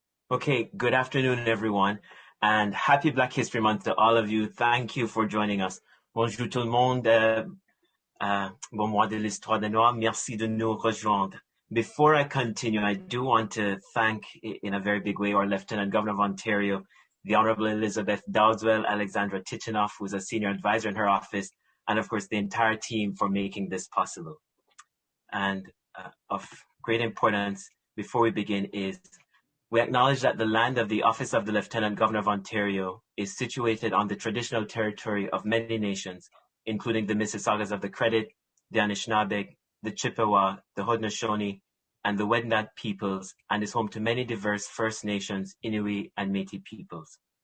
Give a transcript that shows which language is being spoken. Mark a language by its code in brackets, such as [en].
[en] Okay, good afternoon, everyone, and happy Black History Month to all of you. Thank you for joining us. [fr] Bonjour tout le monde. Bon mois de l'histoire des Noirs. Merci de nous rejoindre. [en] Before I continue, I do want to thank, in a very big way, our Lieutenant-Governor of Ontario, the Honourable Elizabeth Dowdeswell, Alexandra Tichinoff, who's a senior advisor in her office, and of course the entire team for making this possible. And of great importance, before we begin, is we acknowledge that the land of the Office of the Lieutenant Governor of Ontario is situated on the traditional territory of many nations, including the Mississaugas of the Credit, the Anishinaabe, the Chippewa, the Haudenosaunee, and the Wendat peoples, and is home to many diverse First Nations, Inuit, and Métis peoples.